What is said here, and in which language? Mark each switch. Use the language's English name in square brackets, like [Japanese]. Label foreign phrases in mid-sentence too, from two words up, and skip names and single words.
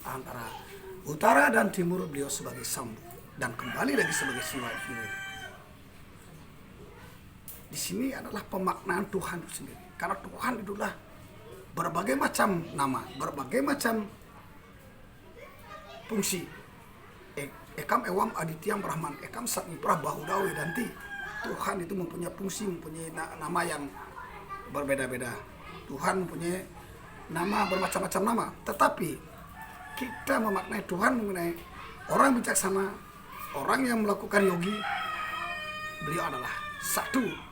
[Indonesian] Antara utara dan timur beliau sebagai Sambu. dan kembali lagi sebagai siwa ini. Di sini adalah pemaknaan Tuhan itu sendiri. Karena Tuhan itulah berbagai macam nama, berbagai macam fungsi. [Sanskrit] Ekam ewam adityam brahman, ekam satmi prabahu dawe danti. [Indonesian] Tuhan itu mempunyai fungsi, mempunyai nama yang berbeda-beda. Tuhan mempunyai nama bermacam-macam nama. Tetapi kita memaknai Tuhan mengenai orang bijaksana, orang yang melakukan yogi, beliau adalah satu.